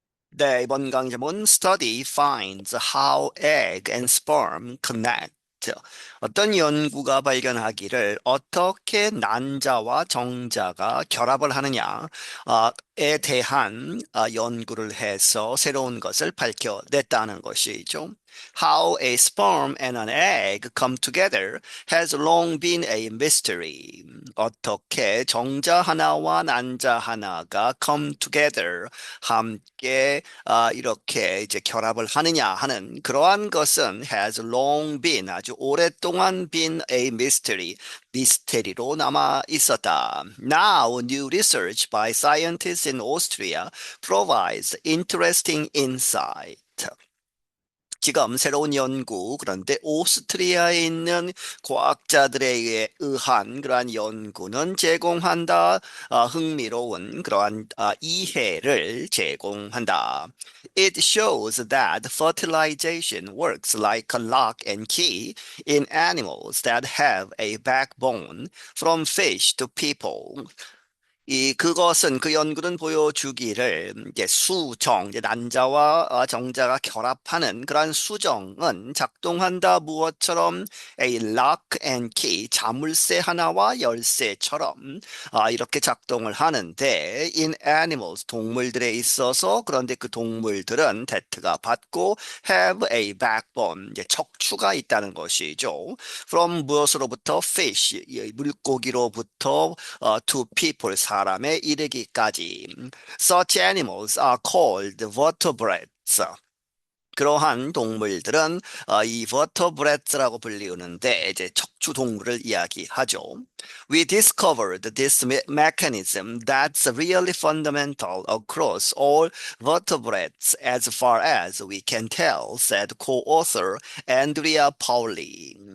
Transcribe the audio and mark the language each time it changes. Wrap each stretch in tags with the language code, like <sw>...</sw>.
<ko>네, 이번 강좌문</ko> <en>Study finds how egg and sperm connect.</en> <ko>어떤 연구가 발견하기를 어떻게 난자와 정자가 결합을 하느냐에 대한 연구를 해서 새로운 것을 밝혀냈다는 것이죠.</ko> <en>How a sperm and an egg come together has long been a mystery.</en> <ko>어떻게 정자 하나와 난자 하나가</ko> <en>come together</en> <ko>함께 이렇게 이제 결합을 하느냐 하는 그러한 것은</ko> <en>has long been</en> <ko>아주 오랫동안</ko> <en>been a mystery</en> <ko>미스테리로 남아 있었다.</ko> <en>Now, new research by scientists in Austria provides interesting insight.</en> <ko>지금 새로운 연구, 그런데 오스트리아에 있는 과학자들에 의한 그러한 연구는 제공한다. 흥미로운 그러한 이해를 제공한다.</ko> <en>It shows that fertilization works like a lock and key in animals that have a backbone, from fish to people.</en> <ko>그 연구는 보여주기를 이제 이제 난자와 정자가 결합하는 그러한 수정은 작동한다 무엇처럼</ko> <en>a lock and key</en> <ko>자물쇠 하나와 열쇠처럼 이렇게 작동을 하는데</ko> <en>in animals</en> <ko>동물들에 있어서 그런데 그 동물들은 대트가 받고</ko> <en>have a backbone</en> <ko>이제 척추가 있다는 것이죠.</ko> <en>From</en> <ko>무엇으로부터</ko> <en>fish</en> <ko>물고기로부터</ko> <en>to people</en> <ko>사람에 이르기까지.</ko> <en>Such animals are called vertebrates.</en> <ko>그러한 동물들은 이 vertebrate라고 불리우는데 이제 척추 동물을 이야기하죠.</ko> <en>We discovered this mechanism that's really fundamental across all vertebrates as far as we can tell, said co-author Andrea Pauli.</en>